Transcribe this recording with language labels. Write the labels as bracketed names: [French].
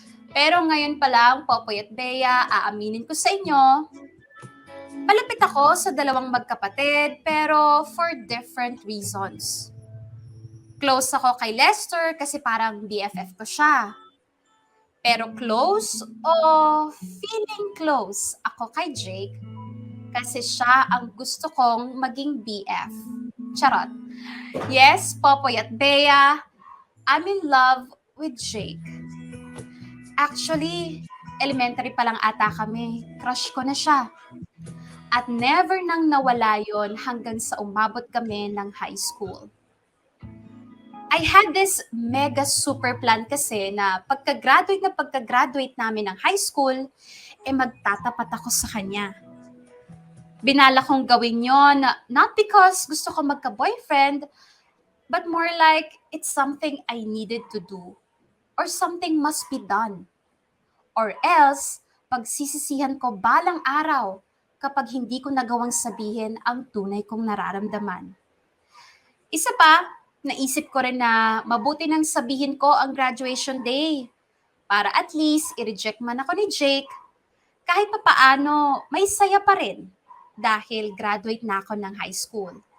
[Filipino] Pero ngayon pa lang, Popoy at Bea, aaminin ko sa inyo, malapit ako sa 2 magkapatid pero [English] for different reasons. [Filipino] Close ako kay Lester kasi parang BFF ko siya. Pero close o feeling close ako kay Jake kasi siya ang gusto kong maging BF. Charot. [English] Yes, Popoy at Bea, I'm in love with Jake. [Filipino] Actually, elementary pa lang ata kami. Crush ko na siya. At never nang nawala yon hanggang sa umabot kami ng high school. [English] I had this mega super plan [Filipino] kasi na pagka-graduate namin ng high school, magtatapat ako sa kanya. Binala kong gawin yon, [English] not because [Filipino] gusto ko magka-boyfriend, [English] but more like it's something I needed to do. Or something must be done. [Filipino] Or else, pagsisisihan ko balang araw kapag hindi ko nagawang sabihin ang tunay kong nararamdaman. Isa pa, naisip ko rin na mabuti nang sabihin ko ang graduation day para at least i-reject man ako ni Jake, kahit pa paano may saya pa rin dahil graduate na ako ng high school.